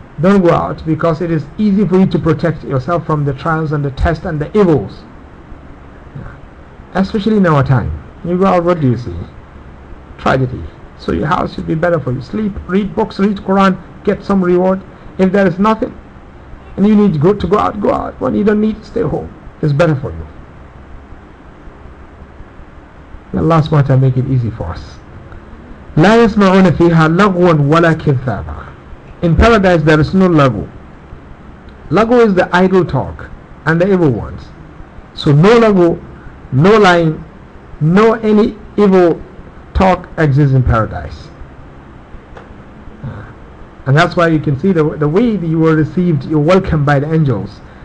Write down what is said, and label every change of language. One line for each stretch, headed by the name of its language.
English: Don't go out, because it is easy for you to protect yourself from the trials and the tests and the evils. Especially in our time. You go out, what do you see? Tragedy. So your house should be better for you. Sleep, read books, read Quran, get some reward. If there is nothing and you need to go out, go out. When you don't need to stay home, it's better for you. Allah SWT make it easy for us.
Arabic: لا يسمعون فيها لغوا ولا كذابا.
English: In paradise there is no lagu. Lagu is the idle talk and the evil ones. So no lagu, no lying, no any evil talk exists in paradise. And that's why you can see the way that you were received, you're welcomed by the angels.